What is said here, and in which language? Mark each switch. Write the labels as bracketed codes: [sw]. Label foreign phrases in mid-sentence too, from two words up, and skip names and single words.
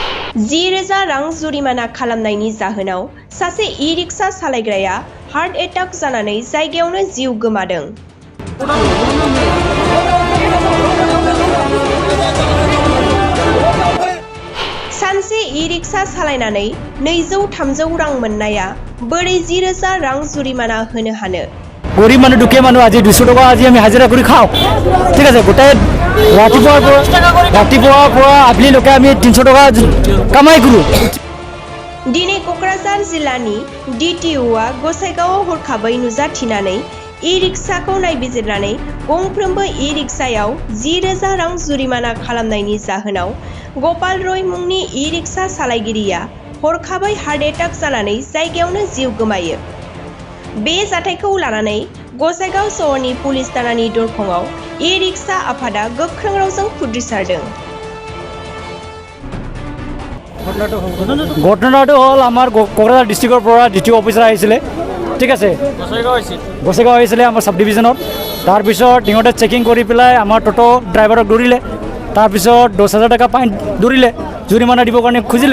[brx] 10,000 रां जुरिमाना खालामनायनि जाहोनाव सासे ई-रिक्शा सालायग्राया [en] heart attack [brx] जानानै जायगायावनो जिउ गोमादों। सानसे ई-रिक्शा सालायनानै 200-300 रां मोननाया बोरै 10,000 रां जुरिमाना होनो हानो? [as] গৰীব মানুহ দুখীয়া মানুহ আজি 200 टका আজি আমি হাজিৰা কৰি খাওঁ, ঠিক আছে। গোটেই ৰাতিপুৱাৰ পৰা আবেলিলৈকে আমি 300 টকা কামাই কৰোঁ। [brx] दिनै क'क्राझार जिल्लानि DTOआ गसाइगावआव हरखाबै नुजाथिनानै ई-रिक्शाखौ नायबिजिरनानै गंफ्रोमबो ई-रिक्शायाव 10,000 रां जुरिमाना खालामनायनि जाहोनाव गपाल रय मुंनि ई-रिक्शा सालायगिरिया हरखाबै [en] heart attack [brx] जानानै जायगायावनो जिउ गोमायो। बे जाथायखौ लानानै गसाइगाव सहरनि पुलिस थानानि दरखंआव ई-रिक्शा आफादा गोख्रों रावजों खुद्रिसारदों। [as] ঘটনাটো হ'ল আমাৰ কোকৰাঝাৰ ডিষ্ট্ৰিক্টৰ পৰা DTO অফিচাৰ আহিছিলে, ঠিক আছে। গসাইগাঁও আহিছিলে আমাৰ [en] sub division. [as] তাৰপিছত সিহঁতে চেকিং কৰি পেলাই আমাৰ টোটো ড্ৰাইভাৰক ধৰিলে। তাৰপিছত 10,000 টকা ফাইন ধৰিলে, জৰিমনা দিবৰ কাৰণে খুজিলে।